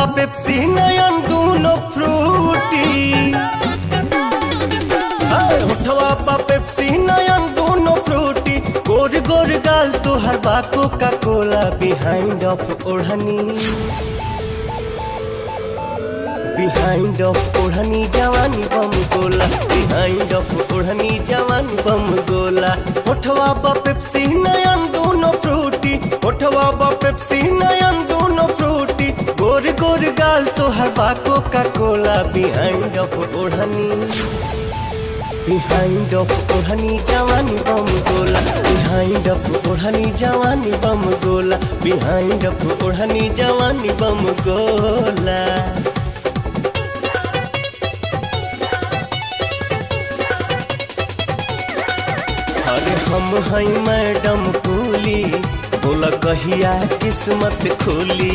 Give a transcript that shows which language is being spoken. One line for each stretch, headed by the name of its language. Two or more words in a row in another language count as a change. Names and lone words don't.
Bhojpuri: पेप्सी नयन दूनो फ्रूटी। होठवा पा पेप्सी नयन दूनो फ्रूटी। गोर गोर गाल तोहर बा कोका कोला।
English: behind of
Bhojpuri: ओढ़नी,
English: behind of
Bhojpuri: ओढ़नी जवानी बम गोला।
English: behind of
Bhojpuri: ओढ़नी जवानी बम गोला। होठवा बा पेप्सी नयन दूनो फ्रूटी। होठवा बा पेप्सी नयन दूनो फ्रूटी। गोर गोर गाल तोहर बा कोका कोला।
English: behind of
Bhojpuri: ओढ़नी,
English: behind of
Bhojpuri: ओढ़नी जवानी बम गोला।
English: behind of
Bhojpuri: ओढ़नी जवानी बम गोला।
English: behind of
Bhojpuri: ओढ़नी जवानी बम गोला। अरे हम हैं मैडम कूली, बोला कहिया किस्मत खोली।